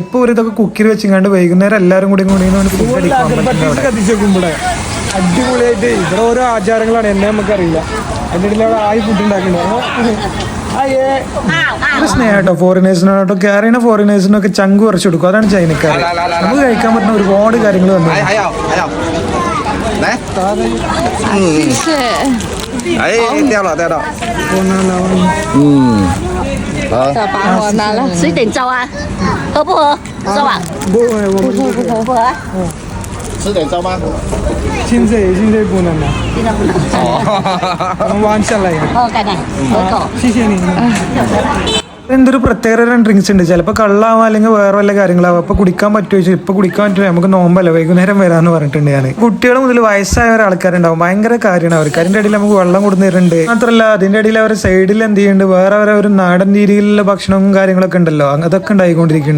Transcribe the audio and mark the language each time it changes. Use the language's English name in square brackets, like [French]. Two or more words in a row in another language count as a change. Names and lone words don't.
[Malayalam] ഇപ്പൊ ഒരു ഇതൊക്കെ കുക്കിൽ വെച്ചിങ്ങാണ്ട് വൈകുന്നേരം എല്ലാരും കൂടി കത്തിച്ചേക്കുമ്പോഴേ അടിപൊളിയായിട്ട്. ഇവിടെ ഓരോ ആചാരങ്ങളാണ്, എന്നെ നമുക്കറിയില്ല. അതിൻ്റെ ഇടയിൽ അവിടെ ആയി ഫുഡ് ഉണ്ടാക്കുന്നുണ്ട്. സ്നേഹട്ടോ ഫോറിനേഴ്സിനോട്ടോ അറിയണ ഫോറിനേഴ്സിനൊക്കെ ചങ്ക് കുറച്ച് കൊടുക്കും. അതാണ് ചൈനക്കാർ. നമുക്ക് കഴിക്കാൻ പറ്റുന്ന ഒരുപാട് കാര്യങ്ങൾ വന്നു. [Chinese] 水点粥啊，喝不喝？粥啊？不喝。吃点粥吗？现在不能了。现在不能。我们弯下来。哦，盖盖，喝口。谢谢你。 [Malayalam] എന്തൊരു പ്രത്യേക ഡ്രിങ്ക്സ് ഉണ്ട്. ചിലപ്പോൾ കള്ളാവാം, അല്ലെങ്കിൽ വേറെ വല്ല കാര്യങ്ങളാവും. അപ്പോൾ കുടിക്കാൻ പറ്റുമോ ചോദിച്ചാൽ ഇപ്പോൾ കുടിക്കാൻ പറ്റുമോ? നമുക്ക് നോമ്പല്ല, വൈകുന്നേരം വരാമെന്ന് പറഞ്ഞിട്ടുണ്ട് ഞാൻ. കുട്ടികൾ മുതൽ വയസ്സായ ആൾക്കാരുണ്ടാവും. ഭയങ്കര കാര്യമാണ് അവർക്ക്. അതിൻ്റെ ഇടയിൽ നമുക്ക് വെള്ളം കൊടുത്തിട്ടുണ്ട്. മാത്രമല്ല അതിൻ്റെ ഇടയിൽ അവർ സൈഡിൽ എന്ത് ചെയ്യുന്നുണ്ട്, വേറെ ഒരു നാടൻ രീതിയിലുള്ള ഭക്ഷണവും കാര്യങ്ങളൊക്കെ ഉണ്ടല്ലോ, അതൊക്കെ ഉണ്ടായിക്കൊണ്ടിരിക്കുന്നുണ്ട്.